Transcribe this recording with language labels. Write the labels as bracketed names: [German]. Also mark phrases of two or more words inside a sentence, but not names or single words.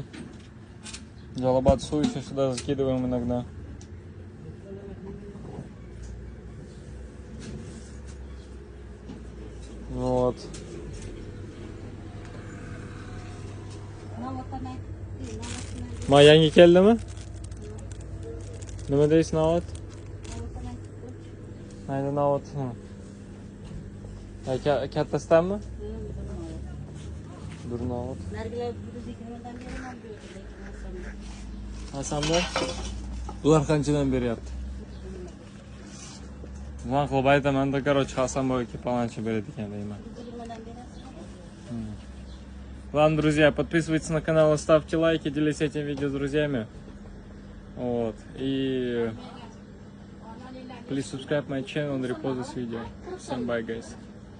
[Russian] Джалабатсу еще сюда закидываем иногда. Вот. [Uzbek] Yangi keldimi? Nima deysiz, Navot? Mayli, Navot. Kattasidanmi? Dur, Navot. Hasanlar? Bular qanchadan beryapti? Man qilib aytaman-da, короче, Hasanboy aka paloncha beradi ekan deyman. [Russian] Ладно, друзья, подписывайтесь на канал, ставьте лайки, делитесь этим видео с друзьями. Вот. И [English] please subscribe my channel and repost this video. [Russian] Всем [English] bye, guys.